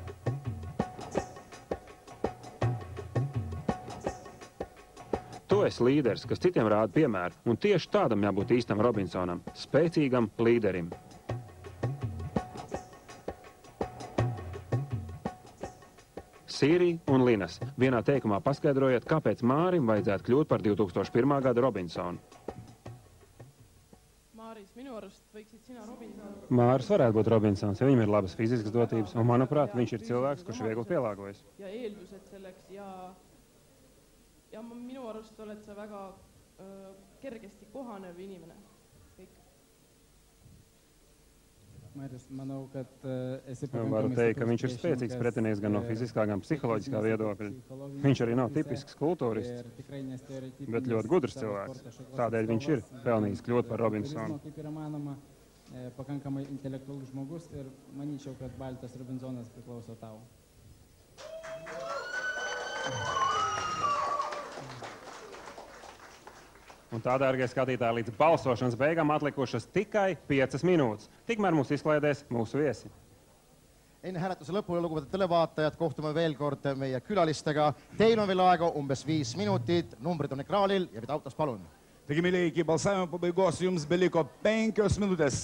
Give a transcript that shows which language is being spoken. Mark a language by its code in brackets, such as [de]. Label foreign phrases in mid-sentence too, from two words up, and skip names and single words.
[lv] Tu esi līderis, kas citiem rāda piemēru, un tieši tādam jābūt īstam Robinsonam, spēcīgam līderim. Sīri un Linas, vienā teikumā paskaidrojiet, kāpēc Mārim vajadzētu kļūt par 2001. gada Robinsonu. Māris, [et] minu arust võiksid sina Robinsonu... [lv] Māris varētu būt Robinsons, jo viņam ir labas fiziskas dotības, un manuprāt, viņš ir cilvēks, kurš viegli pielāgojas. [et] Ja eeldused selleks ja minu arust oled sa väga kergesti kohanev inimene. [lv] Varu teikt, ka viņš ir spēcīgs pretinieks gan no fiziskā, gan psiholoģiskā viedokļa. Viņš arī nav tipisks kultūrists, bet ļoti gudrs cilvēks. Tādēļ viņš ir pelnījis kļūt par Robinsonu. [lt] Pakankamai intelektualus žmogus ir manyčiau, kad Baltas Robinsonas priklauso tau. [lv] Un tā, dārgie skatītāji, līdz balsošanas beigām atlikušas tikai 5 minūtes. Tikmēr mums izklaidēs mūsu viesi. [et] Enne hääletuse lõpule, lugupeetud televaatajad, kohtume veel kord meie külalistega. Teil on veel aega umbes 5 minutit, numbrid on ekraanil ja pida autos palun. [lt] Taigi, mėlyje, iki balsavimo pabaigos jums beliko 5 minutės.